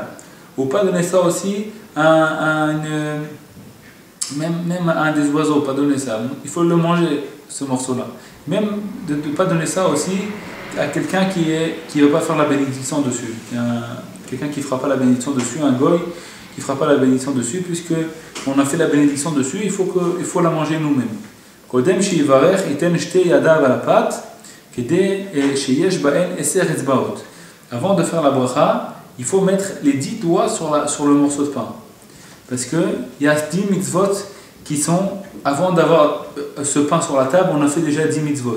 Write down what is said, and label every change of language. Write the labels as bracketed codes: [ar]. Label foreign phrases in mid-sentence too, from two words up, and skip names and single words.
[fr] Ou pas donner ça aussi même à un des oiseaux, pas donner ça. Il faut le manger, ce morceau-là. Même de ne pas donner ça aussi à quelqu'un qui ne veut pas faire la bénédiction dessus. Quelqu'un qui ne fera pas la bénédiction dessus, un goy qui ne fera pas la bénédiction dessus, puisque on a fait la bénédiction dessus, il faut la manger nous-mêmes. [he] קודם שיברך יתן שתי ידיו על הפת. [fr] Avant de faire la bracha, il faut mettre les 10 doigts sur le morceau de pain. Parce qu'il y a 10 mitzvot qui sont, avant d'avoir ce pain sur la table, on a fait déjà 10 mitzvot.